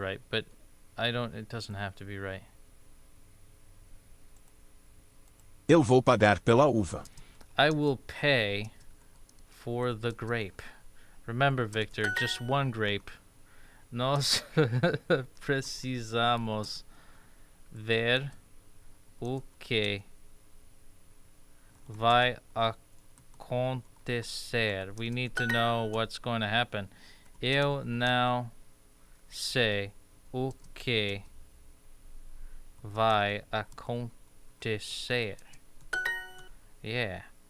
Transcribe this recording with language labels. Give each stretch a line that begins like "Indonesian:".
English: But it doesn't have to be right.
Portuguese: Eu vou pagar pela uva.
English: I will pay for the grape. Remember, Victor, just one grape.
Portuguese: Nós precisamos ver o que vai acontecer.
English: We need to know what's going to happen.
Portuguese: Eu não sei o que vai acontecer.
English: Yeah.